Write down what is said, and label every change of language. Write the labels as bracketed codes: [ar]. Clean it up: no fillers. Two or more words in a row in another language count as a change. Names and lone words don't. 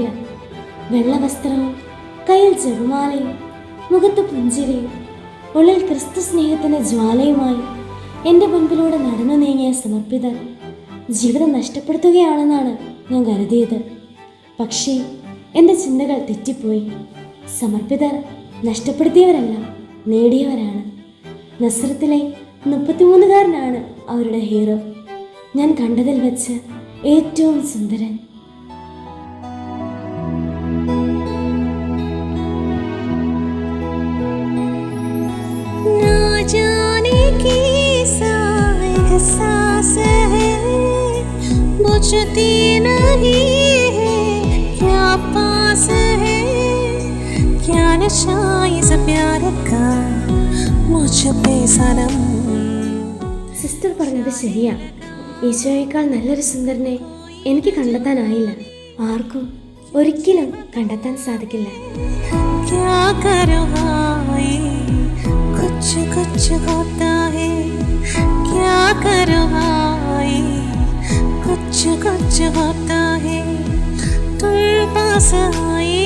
[ml] വെള്ളവസ്ത്രവും കയ്യിൽ ചെറുമാലയും മുഖത്ത് പുഞ്ചിരിയും ഉള്ളിൽ ക്രിസ്തു സ്നേഹത്തിൻ്റെ ജ്വാലയുമായി എൻ്റെ മുൻപിലൂടെ നടന്നു നീങ്ങിയ സമർപ്പിതർ ജീവിതം നഷ്ടപ്പെടുത്തുകയാണെന്നാണ് ഞാൻ കരുതിയത്. പക്ഷേ എൻ്റെ ചിന്തകൾ തെറ്റിപ്പോയി. സമർപ്പിതർ നഷ്ടപ്പെടുത്തിയവരല്ല, നേടിയവരാണ്. നസ്രത്തിലെ 33കാരനാണ് അവരുടെ ഹീറോ. ഞാൻ കണ്ടതിൽ വെച്ച് ഏറ്റവും സുന്ദരൻ. [hi] बुझती नहीं है क्या पास है क्या नशा इस प्यार का मुझ पे सनम. [ml] സിസ്റ്റർ പറഞ്ഞത് ശരിയാ. ഈശോയേക്കാൾ നല്ലൊരു സുന്ദരനെ എനിക്ക് കണ്ടെത്താനായില്ല. ആർക്കും ഒരിക്കലും കണ്ടെത്താൻ സാധിക്കില്ല. [hi] क्या करो भाई कुछ कुछ होता है क्या करो भाई कुछ कुछ होता है तुम पास